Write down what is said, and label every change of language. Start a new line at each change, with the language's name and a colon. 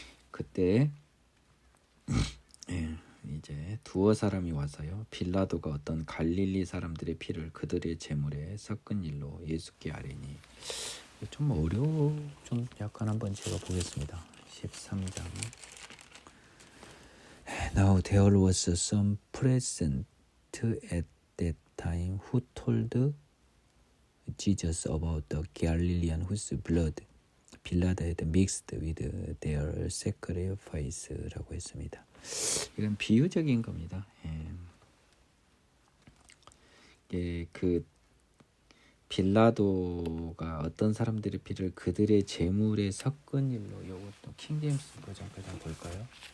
Korean: 그때 이제 두어 사람이 와서요. 빌라도가 어떤 갈릴리 사람들의 피를 그들의 제물에 섞은 일로 예수께 아뢰니 좀 어려워. 좀 약간 한번 제가 보겠습니다. 13장.
English: Now there was some present at that time who told Jesus about the Galilean whose blood Pilate had mixed with their sacrifice
Korean: 라고 했습니다. 이건 비유적인 겁니다. 그 빌라도가 어떤 사람들의 피를 그들의 제물에 섞은 일로 이것도 킹제임스 버전까지 한번 볼까요?